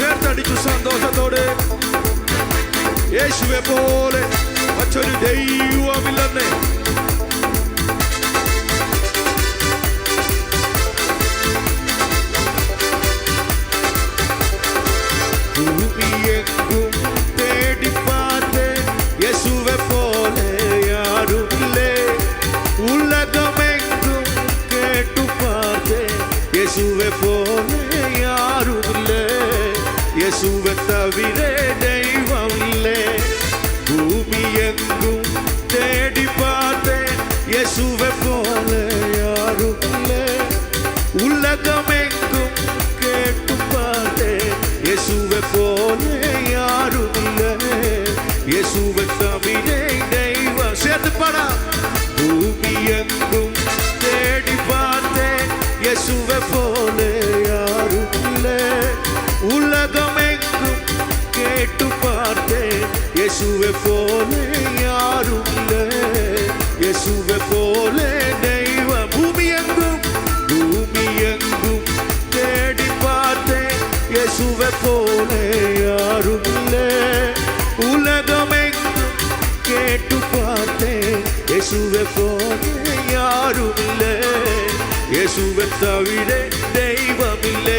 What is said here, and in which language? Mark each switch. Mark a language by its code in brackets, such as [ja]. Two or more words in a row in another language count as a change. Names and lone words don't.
[ml] കരങ്ങളടിച്ചു സന്തോഷത്തോടെ യേശുവെ പോലെ മറ്റൊരു ദൈവമില്ലെന്നേ. ഭൂമിയെങ്ങും തേടി பார்த்தேன் യേശുവെ പോലെ யாருமில்லை. [ta] உலகமெங்கும் கேட்டு பார்த்தேன் [ml] യേശുവെ പോലെ [ta] யாருமில்லை. യേശുവെ தவிர தெய்வமில்லை. பூமியெங்கும் தேடி பார்த்தேன் [ml] യേശുവെ പോലെ [ta] யாருமில்லை. உலகமெங்கும் கேட்டு பார்த்தேன் [ml] യേശുവെ പോലെ [ta] யாருமில்லை. യേശുവെ தவிர தெய்வம். சேர்த்து பாடா. பூமியெங்கும் தேடி பார்த்தேன் [ml] യേശുവെ പോലെ [ta] யாருமில்லை. உலகமெங்கும் கேட்டு பார்த்தேன் [ml] യേശുവെ പോലെ [ta] யாருமில்லை. [ml] യേശുവെ പോലെ தெய்வம். [ta] பூமியெங்கும் தேடி பார்த்தேன் [ml] യേശുവെ പോലെ [ta] யாருமில்லை. உலகமெங்கும் கேட்டு பார்த்தேன் [ml] യേശുവെ പോലെ [ta] யாருமில்லை. യേശുവെ தவிர தெய்வமில்லை.